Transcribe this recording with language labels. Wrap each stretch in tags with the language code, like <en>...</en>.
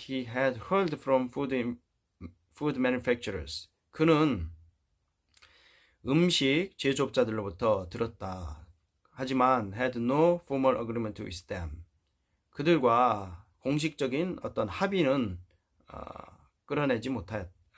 <en>He had heard from food manufacturers.</en> <ko>그는 음식 제조업자들로부터 들었다. 하지만</ko> <en>had no formal agreement with them.</en> <ko>그들과 공식적인 어떤 합의는 끌어내지 못하였.</ko>